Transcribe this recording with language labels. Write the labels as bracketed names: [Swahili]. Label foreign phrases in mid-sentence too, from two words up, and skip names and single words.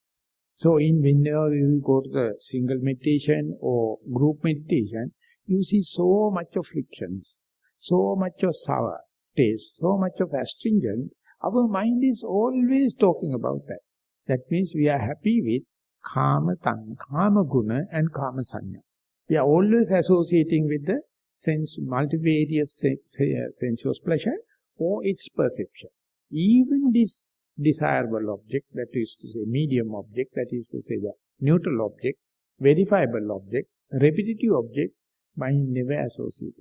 [English] So whenever you go to the single meditation or group meditation, you see so much of frictions, so much of sour taste, so much of astringent. Our mind is always talking about that. That means we are happy with [Pali] kama tanga, kama guna [English] and [Pali] kama sanya. [English] We are always associating with the multivarious sensuous pleasure or its perception. Even this desirable object, that is to say medium object, that is to say the neutral object, verifiable object, repetitive object, mind never associated.